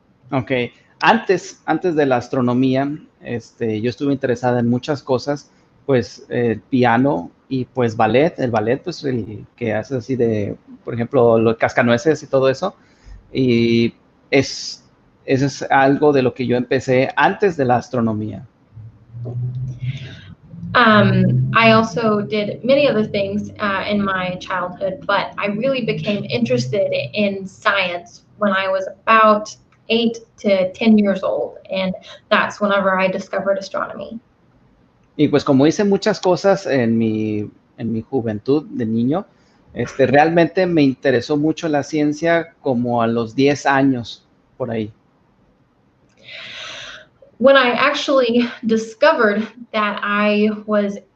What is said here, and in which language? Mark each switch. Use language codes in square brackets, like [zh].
[es] Ok, antes de la astronomía, yo estuve interesada en muchas cosas, pues piano y pues ballet, el ballet, pues el que hace así de, por ejemplo, los cascanueces y todo eso, y eso es algo de lo que yo empecé antes de la astronomía. [en] I also did many other things in my childhood, but I really became interested in science when I was about 8 to 10 years old, and that's whenever I discovered astronomy. [es] Y pues como hice muchas cosas en mi juventud de niño, realmente me interesó mucho la ciencia como a los 10 años, por ahí. [en] When I actually discovered that I was